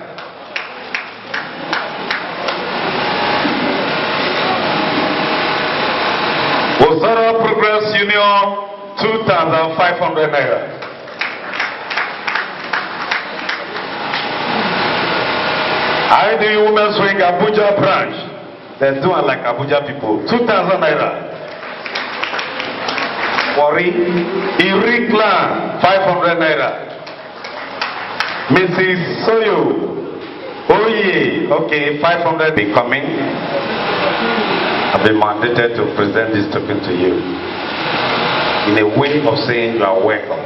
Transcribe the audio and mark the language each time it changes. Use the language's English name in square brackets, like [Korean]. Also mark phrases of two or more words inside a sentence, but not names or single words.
[English] Ozoro Progress Union 2,500 naira. I do Women's Wing Abuja branch. They're doing like Abuja people. 2,000 naira. Wari Iri clan 500 naira. Mrs. Soyo. Oh yeah. Okay, 500 be coming. I've been mandated to present this token to you in a way of saying you are welcome.